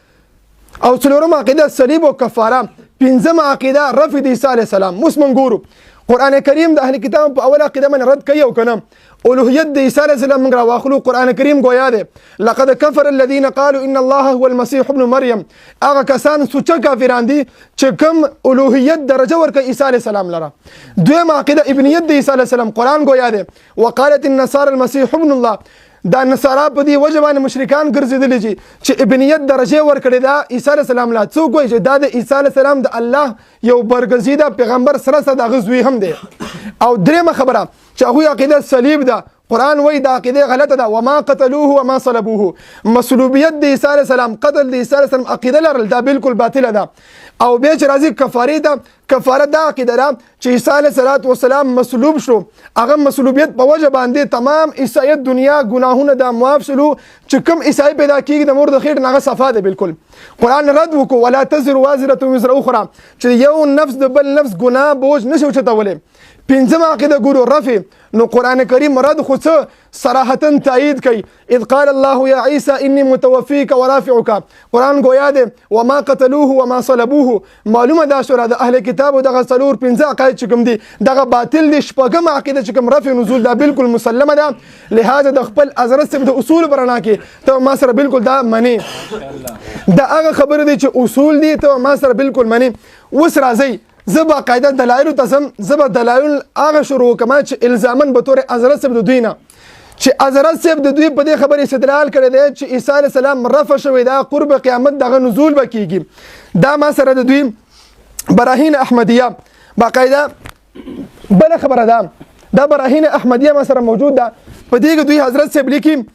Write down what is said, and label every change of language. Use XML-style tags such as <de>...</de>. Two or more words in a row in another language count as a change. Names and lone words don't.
<ps>او څلورمه عقیده صلیب او کفاره پنځمه عقیده رفع د عیسی</ps> <ar>علیه السلام</ar> <ps>اوس موږ ګورو قرآن کریم د اهل کتاب په اول عقیده باندې رد کوي او که نه الوهیت د عیسی علیه السلام موږ راواخلو قرآن کریم ګویا دی</ps> <ar>لقد کفر الذین قالوا ان الله هو المسیح ابن مریم</ar> <ps>هغه کسان سوچه کافران دي چې کوم الوهیت درجه ورکوي عیسی</ps> <ar>علیه السلام</ar> <ps>لره دویمه عقیده ابنیت د عیسی</ps> <ar>علیه السلام</ar> <ps>قرآن ګویا دی</ps> <ar>وقالت النصارى المسیح ابن الله</ar> <ps>دا نصارا په دې وجه باندې مشرکان ګرځېدلي چې ابنیت درجه ورکړې ده عیسی</ps> <ar>علیه السلام</ar> <ps>لا څوک وایي چې دا د عیسی</ps> <ar>علیه السلام</ar> <ps>د الله یو برګزیده پیغمبر سره د هغه زوی هم دی او دریمه خبره چې هغوی عقیده صلیب ده قرآن وایي دا عقیده غلطه ده</ps> <ar>وما قتلوه وما صلبوه</ar> <ps>مصلوبیت د عیسی</ps> <ar>علیه السلام</ar> <ps>قتل د عیسی</ps> <ar>علیه السلام</ar> <ps>عقیده لرل دا بالکل باطله ده او بیا چې راځي کفارې ده کفاره دا عقیده ده چې عیسی</ps> <ar>علیه السلام</ar> <ps>مصلوب شو هغه مصلوبیت په وجه باندې تمام عیسایت دنیا ګناهونه دا معاف شلو چې کوم عیسائی پیدا کېږي د مور د خېټ نه هغه صفا ده بالکل قرآن رد وکړو</ps> <ar>ولا تزر وازرة وزر اخرى</ar> <ps>چې یو نفس د بل نفس ګناه بوج نشي اوچتولی پنځمه عقیده ګورو رفع نو قرآن کریم رد خو څه صراحتا تایید کوي</ps> <ar>اذ قال الله یا عیسی انی متوفیک ورافعک</ar> <ps>قرآن گویا دی</ps> <ar>وما قتلوه وما صلبوه</ar> <ps>معلومه دا شوه د اهل کتابو دغه څلور پنځه عقاید چې کوم دي دغه باطل دي شپږمه عقیده چې کوم رفع نزول دا بالکل مسلمه ده لهذا د خپل حضرت صاحب د اصول په رڼا کې ته ما سره بالکل دا منې دا هغه خبره دی چې اصول دي ته ما سره بالکل منې اوس راځئ زه باقاعده دلایلو ته ځم زه به دلایل هغه شروع کړم چې الزاماً به طور حضرت صاحب د دوی نه چې حضرت صاحب د دوی په دې خبرې استدلال کړی دی چې عیسی</ps> <ar>علیه السلام</ar> <ps>رفع شوی دا قرب قیامت دغه نزول به کېږي دا ما سره د دوی براهین احمدیه باقاعده بله خبره ده دا براهین احمدیه ما سره موجود ده په دې کې دوی حضرت صاحب لیکي</ps>